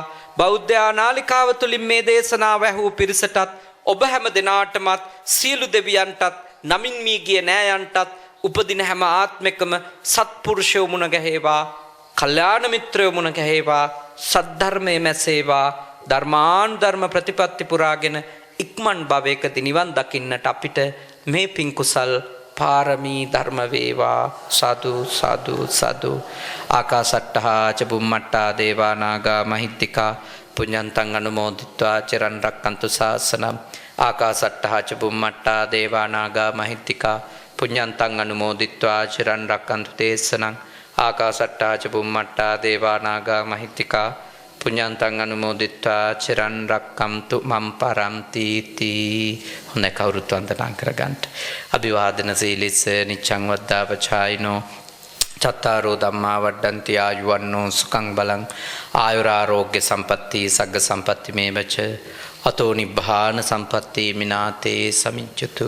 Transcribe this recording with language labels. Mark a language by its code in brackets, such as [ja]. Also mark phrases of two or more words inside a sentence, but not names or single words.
[si] බෞද්ධ නාලිකාව තුලින් මේ දේශනාව ඇහූ පිරිසටත් ඔබ හැම දෙනාටමත් සියලු දෙවියන්ටත් නමින් මී ගිය නෑයන්ටත් උපදින හැම ආත්මෙකම සත්පුරුෂයෝ මුණ ගැහේවා. කල්යාණ මිත්‍රයෝ මුණ ගැහේවා. සද්ධර්මයේ මැසේවා. ධර්මානුධර්ම ප්‍රතිපත්ති පුරාගෙන ඉක්මන් භවයකදී නිවන් දකින්නට අපිට මේ පින් කුසල් පාරමී ධර්ම වේවා. සාදු සාදු සාදු. [pi] ආකාසට්ටහා ච බුම්මට්ටා දේවා නාග මහිත්‍තිකා පුඤ්ඤන්තං අනුමෝදිත්වා චිරන් රක්칸තු ශාසනං. ආකාසට්ටහා ච බුම්මට්ටා දේවා නාග මහිත්‍තිකා පුඤ්ඤන්තං අනුමෝදිත්වා චිරන් රක්칸තු දේශනං. ආකාසට්ටහා ච බුම්මට්ටා දේවා නාග මහිත්‍තිකා පුඤ්ඤන්තං අනුමෝදිත්වා චිරන් රක්칸තු මම් පරන්ති තී. [si] හොඳයි, කවුරුත් වන්දනා කරගන්න. [pi] අභිවාදන සීලිස නිච්ඡං වද්දාපචායිනෝ චත්තාරෝ ධම්මා වඩ්ඩන්ති ආයුවන්නෝ සුඛං බලං ආයුරාෝග්‍ය සම්පatti සග්ග සම්පatti මේවච අතෝ නිබ්බාන සම්පatti මිනාතේ සමිජ්ජතු.